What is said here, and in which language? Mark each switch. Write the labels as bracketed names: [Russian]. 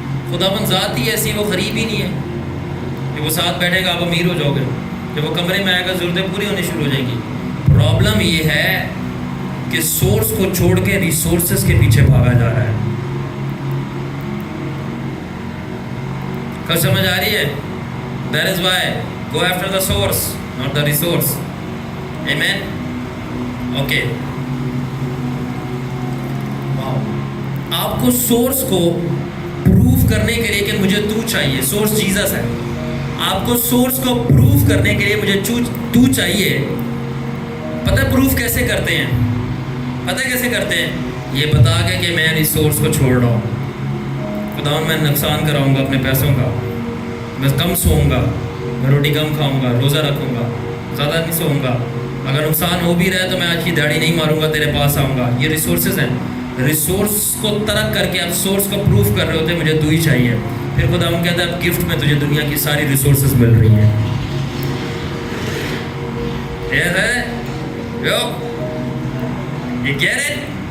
[Urdu] خداوند ذات ہی ایسی, وہ غریب ہی نہیں ہے کہ وہ ساتھ بیٹھے گا آپ امیر ہو جاؤ گے. جب وہ کمرے میں آئے گا ضرورتیں پوری ہونی شروع ہو جائیں گی. پرابلم یہ ہے کہ سورس کو چھوڑ کے ریسورسز کے پیچھے بھاگا جا رہا ہے. کب سمجھ آ رہی ہے؟ [English] That is why go after the source, not the resource. Amen. Okay. Wow. [Urdu] آپ کو سورس کو پروف کرنے کے لیے کہ مجھے تو چاہیے, سورس جیزس ہے. آپ کو سورس کو پروف کرنے کے لیے مجھے تو چاہیے. پتہ ہے پروف کیسے کرتے ہیں؟ پتہ کیسے کرتے ہیں؟ یہ بتا کے کہ میں ریسورس کو چھوڑ رہا ہوں. خداوند میں نقصان کراؤں گا اپنے پیسوں کا, میں کم سوؤں گا, میں روٹی کم کھاؤں گا, روزہ رکھوں گا, زیادہ نہیں سوؤں گا. اگر نقصان ہو بھی رہا ہے تو میں آج کی داڑھی نہیں ماروں گا, تیرے پاس آؤں گا. یہ ریسورسز ہیں. ریسورس کو ترک کر کے آپ سورس کو پروف کر رہے ہوتے مجھے تو ہی چاہیے. پھر خداوند کہتا ہے اب گفٹ میں تجھے دنیا کی ساری ریسورسز مل رہی ہیں. یہ ہے [English] You get it?